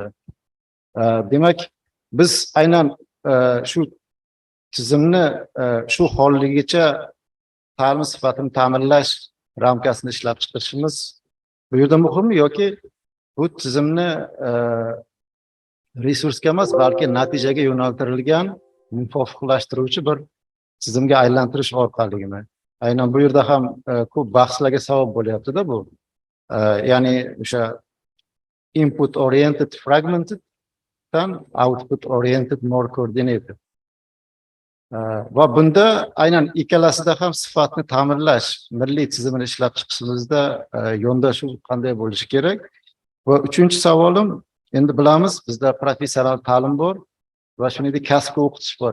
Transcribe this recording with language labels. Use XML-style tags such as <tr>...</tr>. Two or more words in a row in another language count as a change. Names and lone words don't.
<uz>Demak, biz aynan shu tizimni shu holligicha ta'lim sifatini ta'minlash ramkasini ishlab chiqishimiz bu yerda muhimmi, yoki bu tizimni resursga emas, balki natijaga yo'naltirilgan muvofiqlashtiruvchi bir tizimga aylantirish orqaligimi? Aynan bu yerda ham ko'p bahslarga sabab bo'lyapti-da bu. Ya'ni o'sha</uz> <en>input oriented fragmented dan output oriented more coordinated.</en> <uz>Va bunda aynan ikkalasida ham sifatni ta'minlash, milliy tizimini ishlab chiqishimizda yondashuv qanday bo'lishi kerak? Va uchinchi savolim, endi bilamiz bizda professional ta'lim bor va shuningdek kasbga o'qitish bor.</uz>